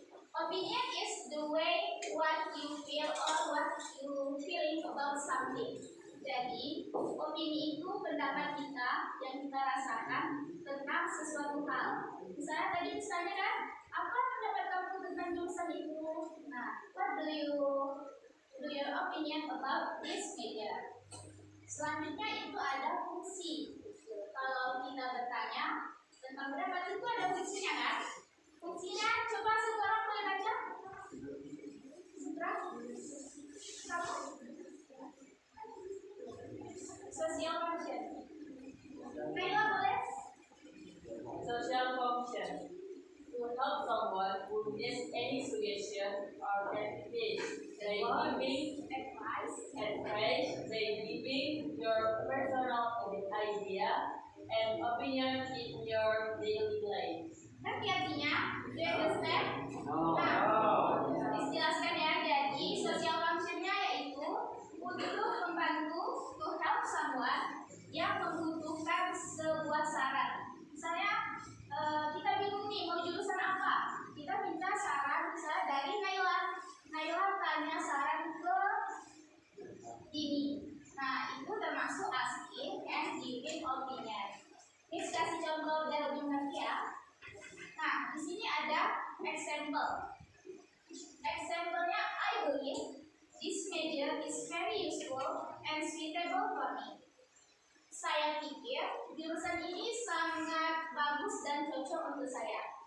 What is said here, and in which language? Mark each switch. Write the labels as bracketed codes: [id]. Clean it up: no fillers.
[en] Opinion is the way what you feel or what you feeling about something. [id] Jadi, opini itu pendapat kita yang kita rasakan tentang sesuatu hal. Misalnya kan, apa pendapat kamu tentang jurusan itu? [en] Nah, what do your opinion about this major? [id] Selanjutnya itu ada fungsi. Kalau kita bertanya tentang pendapat itu ada fungsinya kan? Fungsinya coba satu orang boleh baca? Sutra? Kamu? [en] Social function. Naila boleh? Social function to help someone who needs any suggestion or advice. By giving advice, by giving your personal idea and opinion in your daily life. [id] Ngerti artinya? [en] Do you understand? [id] Nah, dijelaskan ya. Jadi social functionnya yaitu untuk membantu [en] to help someone [id] yang membutuhkan sebuah saran. Misalnya kita bingung nih mau jurusan apa, kita minta saran misalnya dari Naila. Naila tanya saran ke ini. Nah, itu termasuk [en] asking and giving opinion. [id] Ini kasih contoh biar lebih mengerti ya. Nah, di sini ada example. [en] Example-nya, I believe this major is very useful and suitable for me. [id] Saya pikir jurusan ini sangat bagus dan cocok untuk saya.